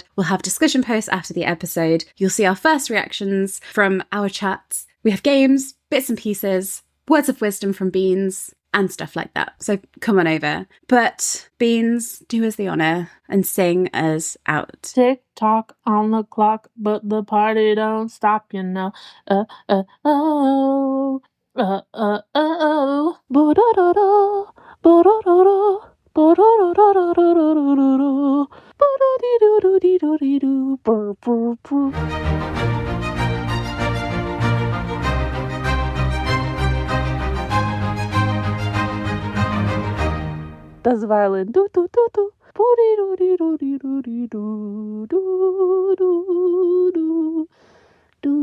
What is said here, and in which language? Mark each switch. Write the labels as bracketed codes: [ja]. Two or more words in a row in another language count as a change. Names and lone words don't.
[en] We'll have discussion posts after the episode. You'll see our first reactions from our chats. We have games, bits and pieces, words of wisdom from Beans, and stuff like that. So come on over. But Beans, do us the honour and sing us out. Tick tock on the clock, but the party don't stop, you know. Oh. Bo-da-da-da. Bo-da-da-da. Bo-da-da-da-da-da-da-da-da. Bo-da-dee-doo-doo-dee-doo-dee-doo. Brr, brr, brr. Das violin. Do do do do. Do do do do do do do do do do.